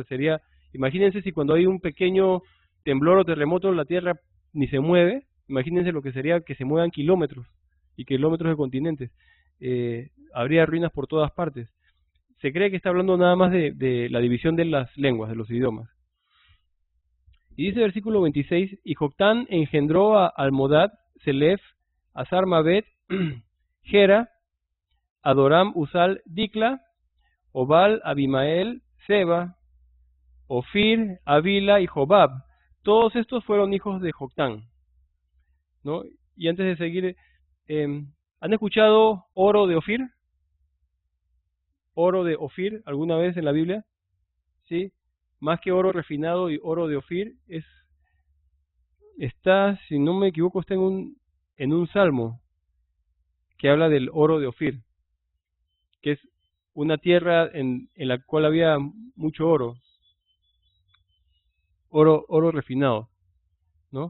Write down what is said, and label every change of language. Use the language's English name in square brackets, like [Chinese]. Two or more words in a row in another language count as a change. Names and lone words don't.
[Spanish] Sería, imagínense si cuando hay un pequeño temblor o terremoto la Tierra ni se mueve, imagínense lo que sería que se muevan kilómetros y kilómetros de continentes. Habría ruinas por todas partes. Se cree que está hablando nada más de la división de las lenguas, de los idiomas. Y dice el versículo 26, y Joctán engendró a Almodad, Selef, a Sarmabet, Gera, Adoram, Usal, Dicla, Obal, Abimael, Seba, Ofir, Avila y Jobab. Todos estos fueron hijos de Joctán, ¿no? Y antes de seguir, ¿han escuchado oro de Ofir? ¿Oro de Ofir alguna vez en la Biblia? ¿Sí? Más que oro refinado y oro de Ofir, está, si no me equivoco, está en un salmo que habla del oro de Ofir, que es una tierra en la cual había mucho oro refinado, ¿no?